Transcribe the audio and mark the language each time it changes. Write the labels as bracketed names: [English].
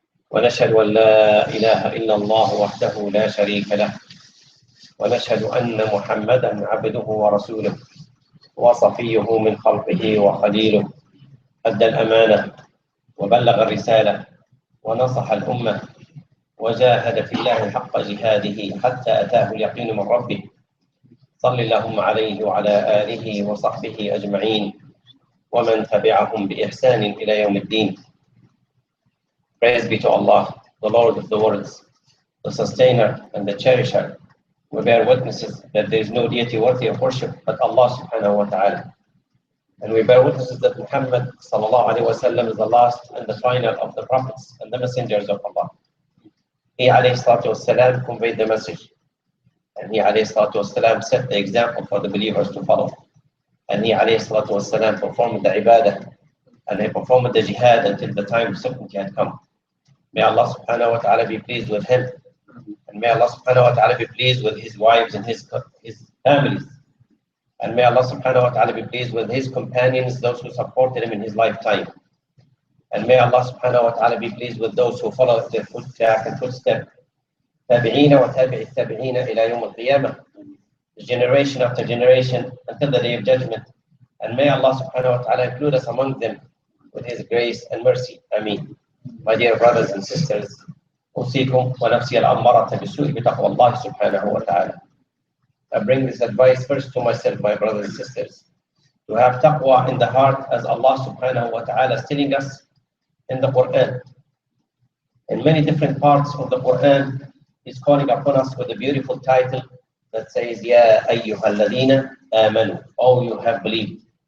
[Arabic] ونشهد أن لا إله إلا الله وحده لا شريك له ونشهد أن محمدا عبده ورسوله وصفيه من خلقه وخليله أدى الأمانة وبلغ الرسالة ونصح الأمة وجاهد في الله حق جهاده حتى أتاه اليقين من ربه صل اللهم عليه وعلى آله وصحبه أجمعين ومن تبعهم بإحسان إلى يوم الدين. [English] Praise be to Allah, the Lord of the worlds, the sustainer and the cherisher. We bear witnesses that there is no deity worthy of worship but Allah subhanahu wa ta'ala. And we bear witnesses that Muhammad sallallahu alayhi wa sallam is the last and the final of the prophets and the messengers of Allah. He alayhi salatu wasalam conveyed the message. And he alayhi salatu wasalam set the example for the believers to follow. And he alayhi salatu wasalam performed the ibadah. And he performed the jihad until the time of certainty had come. May Allah subhanahu wa ta'ala be pleased with him. And may Allah subhanahu wa ta'ala be pleased with his wives and his families. And may Allah subhanahu wa ta'ala be pleased with his companions, those who supported him in his lifetime. And may Allah subhanahu wa ta'ala be pleased with those who follow their footpath and footstep. [Arabic] تابعين وتابع التابعين إلى يوم القيامة. [English] Generation after generation until the day of judgment. And may Allah subhanahu wa ta'ala include us among them with his grace and mercy. Ameen. My dear brothers and sisters, [Arabic] أوصيكم ونفسي الأمارة بالسوء بتقوى الله سبحانه وتعالى. [English] I bring this advice first to myself, my brothers and sisters, to have taqwa in the heart as Allah subhanahu wa ta'ala is telling us in the Quran. In many different parts of the Quran, He's calling upon us with a beautiful title that says, [Arabic] Ya ayyuhal ladina amanu, [English] oh you have believed.